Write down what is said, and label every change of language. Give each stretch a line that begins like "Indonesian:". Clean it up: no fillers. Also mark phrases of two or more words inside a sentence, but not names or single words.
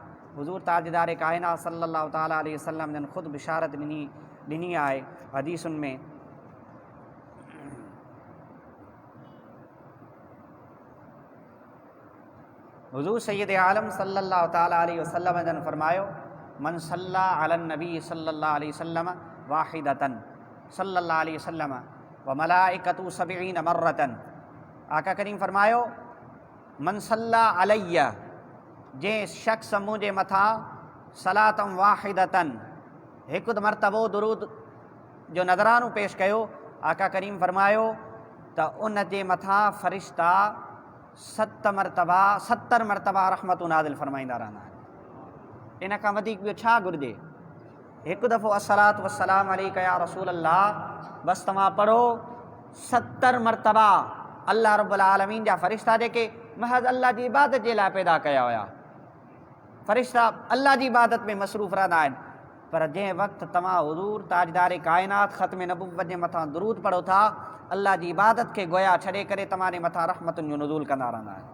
Sindhi: हुज़ूर ताजदार कायनात
Arabic: صلى الله تعالى عليه وسلم
Sindhi: जन ख़ुदि बिशारत ॾिनी आहे हदीसुनि में। हुज़ूर सैयद आलम
Arabic: صلى الله تعالى عليه وسلم
Sindhi: जन फरमायो,
Arabic: من صلى على النبي صلى الله عليه وسلم واحدة صلى الله عليه وسلم وملائكته سبعين مرة.
Sindhi: आका करीम फरमायो,
Arabic: من صلى علي,
Sindhi: जंहिं शख़्स मुंहिंजे मथां
Arabic: صلاة واحدة
Sindhi: हिकु मरतबो दुरूद जो नज़रानो पेश कयो। आका करीम फरमायो त उन जे मथां फ़रिश्ता 70 मरतबा रहमतु नाज़िल फरमाईंदा रहंदा आहिनि। इन खां वधीक ॿियो छा घुरिजे? हिकु दफ़ो
Arabic: الصلاة والسلام عليك يا رسول الله
Sindhi: बसि तव्हां पढ़ो। 70 मरतबा अल्लाह
Arabic: رب العالمين
Sindhi: जा फ़रिश्ता जेके महज़ अल्लाह जी इबादत जे लाइ पैदा कया हुया, फ़रिश्ता अल्लाह जी इबादत में मसरूफ़ रहंदा आहिनि। पर जंहिं वक़्तु तव्हां हुज़ूर ताजदार कायनात ख़त्म नबुव्वत जे मथां दुरूद पढ़ो था, अल्लाह जी इबादत खे गोया छॾे करे तव्हांजे मथां रहमतुनि जो नुज़ूल कंदा रहंदा आहिनि।